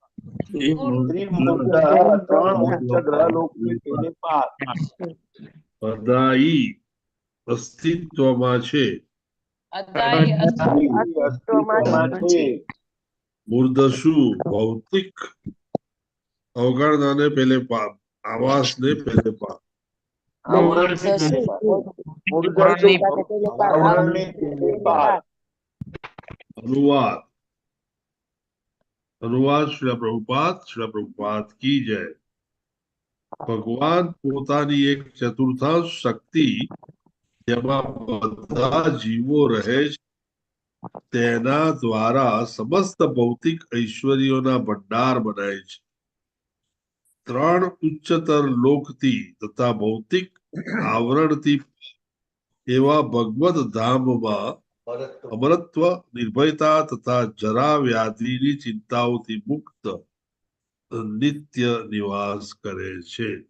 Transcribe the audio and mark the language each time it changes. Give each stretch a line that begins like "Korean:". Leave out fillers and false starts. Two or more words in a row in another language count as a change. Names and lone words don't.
Gujarati: અદાયી અસ્તિત્વમાં છે. મૂર્ધસુ ભૌતિક અવગણનાને પેલે પાર, આવાસને પેલે પાર.
Hindi: अनुवाद अनुवाद श्री प्रभुपाद की जय.
Gujarati: ભગવાન પોતાની એક ચતુર્થાંશ શક્તિ જેમાં બધા જીવો રહે છે તેના દ્વારા સમસ્ત ભૌતિક ઐશ્વર્યોના ભંડાર બનાય છે. ત્રણ ઉચ્ચતર લોકથી તથા ભૌતિક આવરણથી એવા ભગવદ ધામમાં અમરત્વ, નિર્ભયતા તથા જરા વ્યાધિની ચિંતાઓથી મુક્ત નિત્ય નિવાસ કરે છે.